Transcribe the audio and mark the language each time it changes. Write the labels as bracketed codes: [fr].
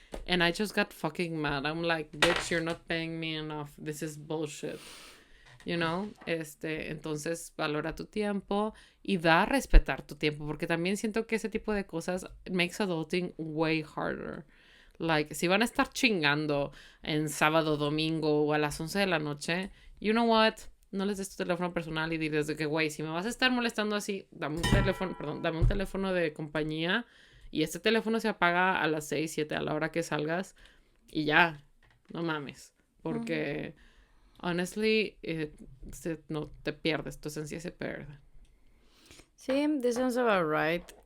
[en] And I just got fucking mad. I'm like, bitch, you're not paying me enough. This is bullshit. [es] Entonces valora tu tiempo y da a respetar tu tiempo, porque también siento que ese tipo de cosas [en] makes adulting way harder. [es] Like, si van a estar chingando en sábado, domingo o a las 11 de la noche, [en] you know what? [es] No les des tu teléfono personal y diles de que, güey, si me vas a estar molestando así, dame un teléfono de compañía y este teléfono se apaga a las 6, 7 a la hora que salgas y ya, no mames, porque honestly, no te pierdes, tu esencia se pierde. [en] Sí, this sounds about right.